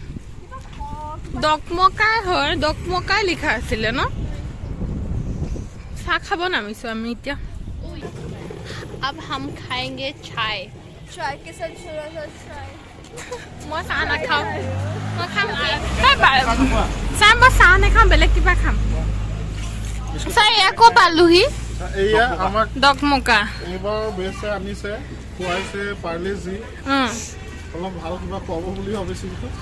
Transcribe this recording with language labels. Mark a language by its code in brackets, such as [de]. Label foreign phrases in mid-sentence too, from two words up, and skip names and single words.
[as] দকমকাই হয় দকমকাই লিখা আছিল ন চাহ খাব নামিছো আমি এতিয়া [hi] अब हम खाएंगे चाय चाय के साथ थोड़ा सा चाय [as] মই চাহ নাখাওঁ মই খাম চাহ মই চাহ নাখাওঁ বেলেগ কিবা খাম চাই আকৌ পালুহি এয়া আমাৰ দকমকা এইবাৰ বেছে আনিছে খুৱাইছে পাৰ্লেজি অলপ ভাল কিবা খুৱাব বুলি ভাবিছিল